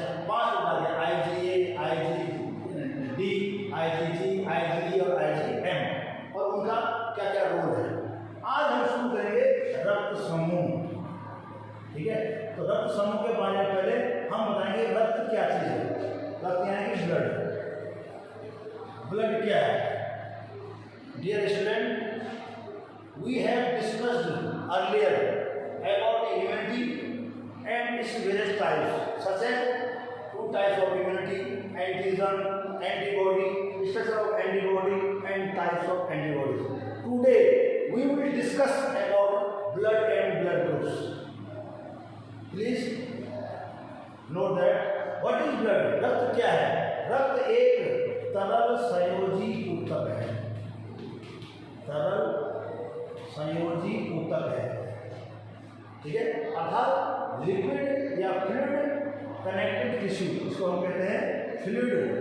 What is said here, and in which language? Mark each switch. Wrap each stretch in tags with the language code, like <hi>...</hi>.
<hi>जैसे 5 प्रकार है, IgA, IgD, IgG, IgE और IgM, और उनका क्या क्या रोल है। आज हम शुरू करेंगे रक्त समूह, ठीक है। तो रक्त समूह के बारे में पहले हम बताएंगे रक्त क्या चीज है। रक्त यानी कि ब्लड। ब्लड क्या है?</hi> <en>Dear student, we have discussed earlier about immunity and its various types, such as 2 types of immunity, antigen, antibody, structure of antibody and types of antibodies. Today we will discuss about blood and blood groups. Please note that what is blood?</en> <hi>रक्त क्या है? रक्त एक तरल संयोजी ऊतक है। तरल संयोजी ऊतक है, ठीक है। अर्थात लिक्विड या फ्लूइड कनेक्टेड टिश्यू, इसको हम कहते हैं फ्लूइड।</hi>